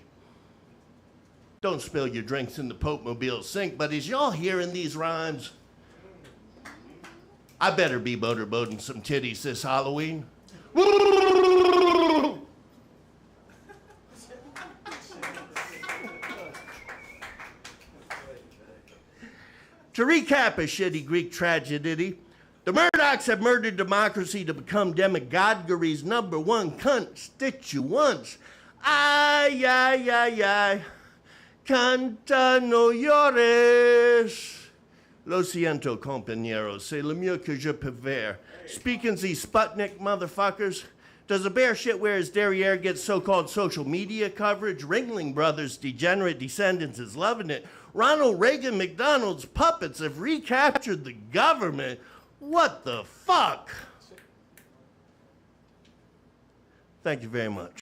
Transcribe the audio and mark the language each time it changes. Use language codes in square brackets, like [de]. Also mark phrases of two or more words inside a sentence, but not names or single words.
[en] Don't spill your drinks in the Pope-mobile sink, but as y'all hearing these rhymes, I better be motorboating some titties this Halloween. To recap a shitty Greek tragedy, the Murdochs have murdered democracy to become demagoguery's #1 constituents. Ay, ay, ay, ay. [es] Canta, no llores. Lo siento, compañeros. [fr] C'est le mieux que je peux faire. [en] Speaking these Sputnik motherfuckers, does a bear shit where his derriere gets so-called social media coverage? Ringling Brothers' degenerate descendants is loving it. Ronald Reagan McDonald's puppets have recaptured the government. What the fuck? Thank you very much.